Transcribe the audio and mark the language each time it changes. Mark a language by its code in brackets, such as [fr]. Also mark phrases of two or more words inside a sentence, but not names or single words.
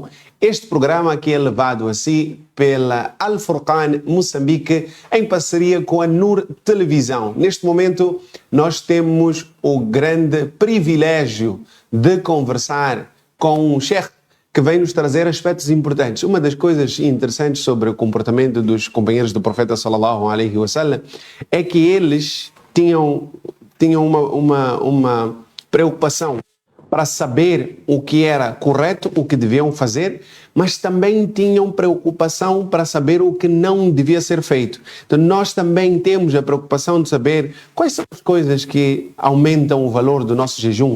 [pt] Este programa que é levado a si pela Al Furqan Moçambique em parceria com a Nur Televisão. Neste momento nós temos o grande privilégio de conversar com um sheikh que vem nos trazer aspectos importantes. Uma das coisas interessantes sobre o comportamento dos companheiros do profeta [ar] صلى الله عليه وسلم [pt] é que eles tinham uma preocupação para saber o que era correto, o que deviam fazer, mas também tinham preocupação para saber o que não devia ser feito. Então nós também temos a preocupação de saber quais são as coisas que aumentam o valor do nosso jejum.